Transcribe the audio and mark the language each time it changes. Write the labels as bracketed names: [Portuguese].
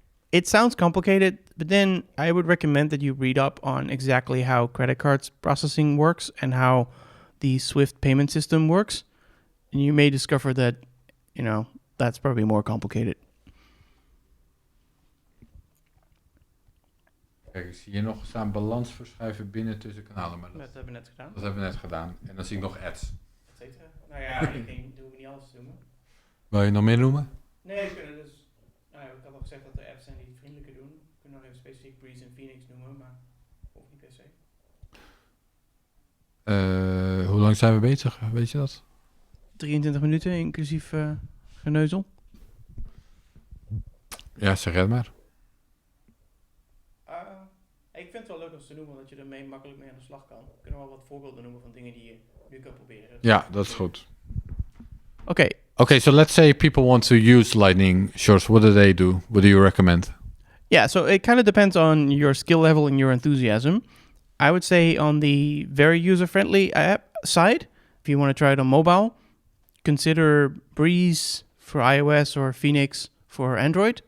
[English] It sounds complicated, but then I would recommend that you read up on exactly how credit cards processing works and how the Swift payment system works, and you may discover that, that's probably more complicated. [Dutch] Kijk, ik zie hier nog staan balans verschuiven binnen tussen kanalen. Maar Dat hebben we net gedaan. Dat hebben we net gedaan. En dan zie ik nog ads. Zeker. Nou ja, ik denk, doen we niet alles noemen. Wil je nog meer noemen? Nee, we kunnen dus... Nou ja, ik had al gezegd dat er apps zijn die het vriendelijker doen. We kunnen nog even specifiek Breeze en Phoenix noemen, maar hoeft niet per se. Hoe lang zijn we bezig? Weet je dat? 23 minuten, inclusief geneuzel. Ja, zeg het maar. Ik vind het wel leuk om te noemen, dat je ermee makkelijk mee aan de slag kan. We kunnen wel wat voorbeelden noemen van dingen die je nu kan proberen. Ja, dat is goed. Oké, [English] Okay, so let's say people want to use Lightning Sjors. What do they do? What do you recommend? Yeah, so it kind of depends on your skill level and your enthusiasm. I would say on the very user-friendly app side, if you want to try it on mobile, consider Breeze for iOS or Phoenix for Android.